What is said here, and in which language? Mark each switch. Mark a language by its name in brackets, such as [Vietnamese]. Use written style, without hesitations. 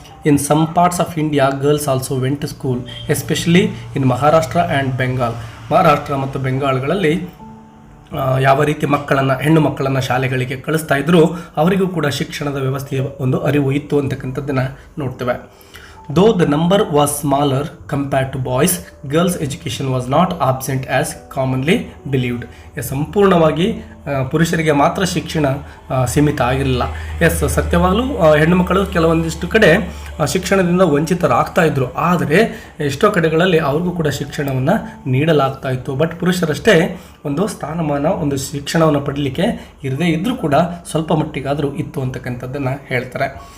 [English] in some parts of India girls also went to school, especially in Maharashtra and Bengal, [Kannada] Maharashtra ಮತ್ತು ಬೆಂಗಾಲ್ಗಳಲ್ಲಿ ಯಾವ ರೀತಿ ಹೆಣ್ಣು ಮಕ್ಕಳನ್ನು ಶಾಲೆಗಳಿಗೆ ಕಳಿಸ್ತಾ ಇದ್ರು, ಅವರಿಗೂ ಕೂಡ ಶಿಕ್ಷಣದ ವ್ಯವಸ್ಥೆಯ ಒಂದು ಅರಿವು ಇತ್ತು ಅಂತಕ್ಕಂಥದ್ದನ್ನು ನೋಡ್ತೇವೆ. [English] Though the number was smaller compared to boys, girls' education was not absent as commonly believed. [Kannada] ಸಂಪೂರ್ಣವಾಗಿ ಪುರುಷರಿಗೆ ಮಾತ್ರ ಶಿಕ್ಷಣ ಸೀಮಿತ ಆಗಿರಲಿಲ್ಲ. ಸತ್ಯವಾಗಲೂ ಹೆಣ್ಣು ಮಕ್ಕಳು ಕೆಲವೊಂದಿಷ್ಟು ಕಡೆ ಶಿಕ್ಷಣದಿಂದ ವಂಚಿತರಾಗ್ತಾ ಇದ್ರು, ಆದರೆ ಎಷ್ಟೋ ಕಡೆಗಳಲ್ಲಿ ಅವ್ರಿಗೂ ಕೂಡ ಶಿಕ್ಷಣವನ್ನು ನೀಡಲಾಗ್ತಾ ಇತ್ತು. ಬಟ್ ಪುರುಷರಷ್ಟೇ ಒಂದು ಸ್ಥಾನಮಾನ, ಒಂದು ಶಿಕ್ಷಣವನ್ನು ಪಡೀಲಿಕ್ಕೆ ಇರದೇ ಇದ್ದರೂ ಕೂಡ ಸ್ವಲ್ಪ ಮಟ್ಟಿಗಾದರೂ ಇತ್ತು ಅಂತಕ್ಕಂಥದ್ದನ್ನು ಹೇಳ್ತಾರೆ.